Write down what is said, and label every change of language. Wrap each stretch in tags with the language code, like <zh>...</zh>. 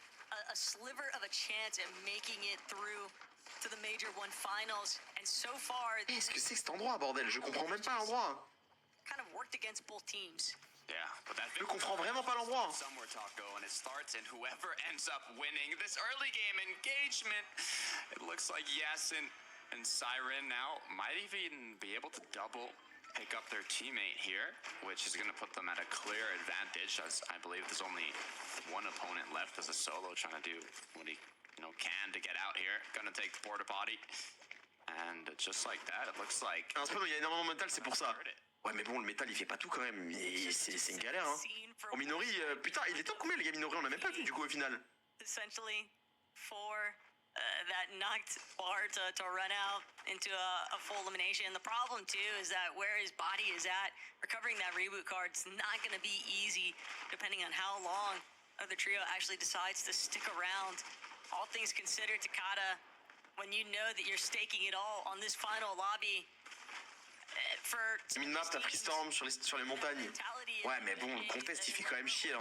<en>A sliver of a chance at making it through to the Major One Finals, and so far</en> <fr>Qu'est-ce que c'est que cet endroit bordel? Je comprends même pas l'endroit.</fr> <en>kind of worked against both teams.</en> <fr>Je comprends vraiment pas l'endroit.</fr> <en>Somewhere Taco, and it starts, and whoever ends up winning this early game engagement, it looks like Yasin and Siren now might even be able to double pick up their teammate here, which is going to put them at a clear advantage, as I believe there's only one opponent left as a solo trying to do what he can to get out here. Gonna take the porta potty, and just like that, it looks like.</en> <fr>Un spawn où il y a énormément de métal, c'est pour ça. Ouais mais bon le métal il fait pas tout quand même. C'est une galère hein. Au Minori, putain il est temps combien les gars Minori? On l'a même pas vu du coup au final.</fr> <en>Essentially, for that knocked bar to run out into a full elimination. The problem too is that where his body is at, recovering that reboot card is not going to be easy, depending on how long the trio actually decides to stick around. All things considered, Takada, when you know that you're staking it all on this final lobby.</en> <fr>Minmap, t'as pris Storm sur les montagnes. Ouais, mais bon, le contest il fait quand même chier. Hein.</fr>